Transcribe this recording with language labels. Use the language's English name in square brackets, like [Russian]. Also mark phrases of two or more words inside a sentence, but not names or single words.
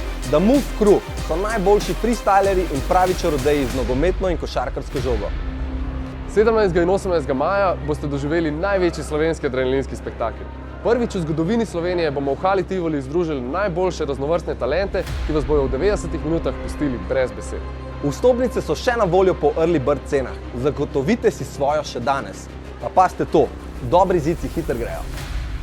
[Slovenian] The Move Crew so najboljši freestylerji in pravi čarodeji z nogometno in košarkarsko žogo. 17. in 18. maja boste doživeli največji slovenski adrenalinski spektakel. Prvič v zgodovini Slovenije bomo v Hali Tivoli združili najboljše raznovrstne talente, ki vas bojo v 90 minutah pustili brez besed. Vstopnice so še na voljo po [English] early bird [Slovenian] cenah. Zagotovite si svojo še danes. Pa pazite to, dobri zici hitro grejo.